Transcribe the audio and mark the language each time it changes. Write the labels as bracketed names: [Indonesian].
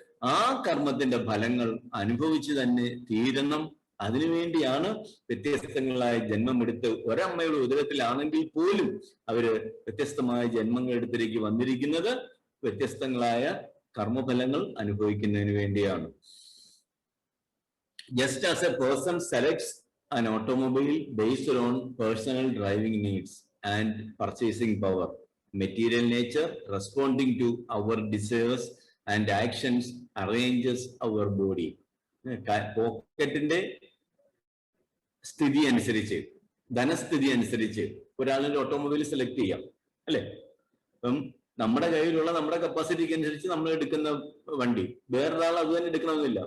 [Malayalam] ആ കർമ്മത്തിന്റെ ഫലങ്ങൾ അനുഭവിച്ചു തന്നെ തീരണം. അതിനുവേണ്ടിയാണ് വ്യത്യസ്തങ്ങളായ ജന്മമെടുത്ത് ഒരമ്മയുടെ ഉദരത്തിലാണെങ്കിൽ പോലും അവര് വ്യത്യസ്തമായ ജന്മങ്ങൾ എടുത്തിലേക്ക് വന്നിരിക്കുന്നത് വ്യത്യസ്തങ്ങളായ കർമ്മഫലങ്ങൾ അനുഭവിക്കുന്നതിന് വേണ്ടിയാണ്. [English] Just as a person selects an automobile based on personal driving needs and purchasing power, material nature responding to our desires and actions arranges our body. [Malayalam] പോക്കറ്റിന്റെ സ്ഥിതി അനുസരിച്ച്, ധനസ്ഥിതി അനുസരിച്ച് ഒരാളിന്റെ ഓട്ടോമൊബൈൽ സെലക്ട് ചെയ്യാം, അല്ലെ? അപ്പം നമ്മുടെ കയ്യിലുള്ള നമ്മുടെ കപ്പാസിറ്റിക്ക് അനുസരിച്ച് നമ്മൾ എടുക്കുന്ന വണ്ടി വേറൊരാൾ അത് തന്നെ എടുക്കണമെന്നില്ല.